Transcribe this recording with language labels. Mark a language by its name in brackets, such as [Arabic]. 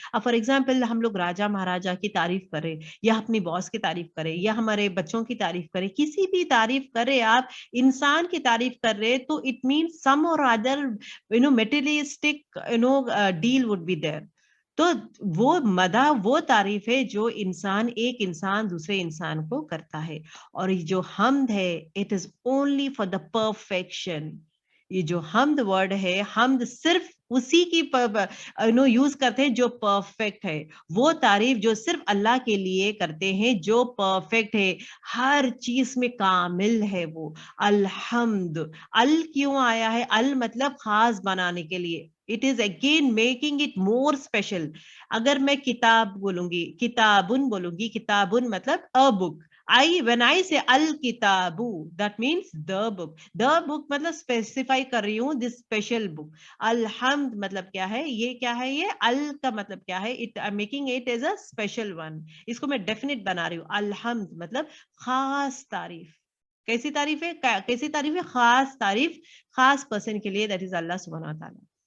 [Urdu] اب for example ہم لوگ راجا مہاراجا کی تعریف کریں, یا اپنی باس کی تعریف کریں, یا ہمارے بچوں کی تعریف کریں, کسی بھی تعریف کرے, آپ انسان کی تعریف کر رہے, تو [English] It means some or other materialistic deal would be there. [Urdu] تو وہ مدح وہ تعریف ہے جو انسان, ایک انسان دوسرے انسان کو کرتا ہے. اور جو حمد ہے, [English] it is only for the perfection. [Urdu] یہ جو حمد ورڈ ہے, حمد صرف اسی کی یوز کرتے ہیں جو پرفیکٹ ہے, وہ تعریف جو صرف اللہ کے لیے کرتے ہیں جو پرفیکٹ ہے, ہر چیز میں کامل ہے وہ. الحمد, ال کیوں آیا ہے, ال مطلب خاص بنانے کے لیے, [English] it is again making it more special. [Urdu] اگر میں کتاب بولوں گی, کتابن بولوں گی, کتابن مطلب [English] a book. when I say al-kitabu, that means the book. The book مطلب specify [Urdu] کر رہی ہوں [English] this special book. [Urdu] الحمد مطلب کیا ہے, یہ کیا ہے, یہ ال کا مطلب کیا ہے, [English] I'm making it as a special one. [Urdu] اس کو میں definite بنا رہی ہوں. الحمد مطلب خاص تعریف. کیسی تعریف ہے, کیسی تعریف ہے, خاص تعریف, خاص پرسن کے لیے, [English] that is [Urdu] اللہ سبحانہ وتعالی.